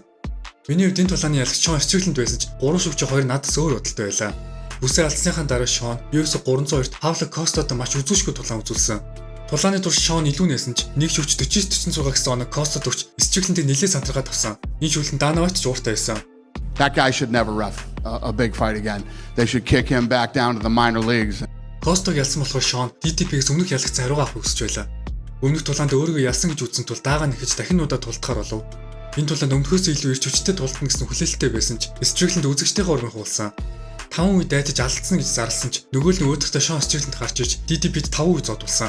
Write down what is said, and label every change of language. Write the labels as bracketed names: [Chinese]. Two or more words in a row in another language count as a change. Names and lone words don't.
[Mongolian] Миний хувьд энэ тулааны ялагч Sean Strickland байсан ч 3 шүгч 2 надаас өөр бодолтой байлаа. Бүсээ алдсныхаа дараа Sean UFC 302-т Paulo Costa-тай маш үзүүшгүй тулаан үзүүлсэн. Тулааны турш Sean илүү нээсэн ч нэг шүгч 49-46 гэсэн оног Costa дурч Strickland-ийг нэлээд сандраагаад авсан. Энэ шүлэн Dana White ч ууртай байсан. [English] That guy should never ref a big fight again. They should kick him back down to the minor leagues. [Mongolian] Costa ялсан болохоор Sean DDP-гээс өмнөх ялагч хариугаа авах хүсэж байлаа. Өмнөх тулаанд өөрийгөө ялсан гэж үзсэн тул даага нэхэж дахин удаа тулдахаар болов. Энэ тулаанд өмнөхөөс илүү ирж хүчтэй тулдана гэсэн хүлээлттэй байсан ч Strickland үзэгчдийнхээ урмыг хуулсан. 5 үе дайдаж алдсан гэж зарласан ч нөгөө л өөдөртөө Sean Strickland гарч ирж DDP-д 5 үе зодулсан.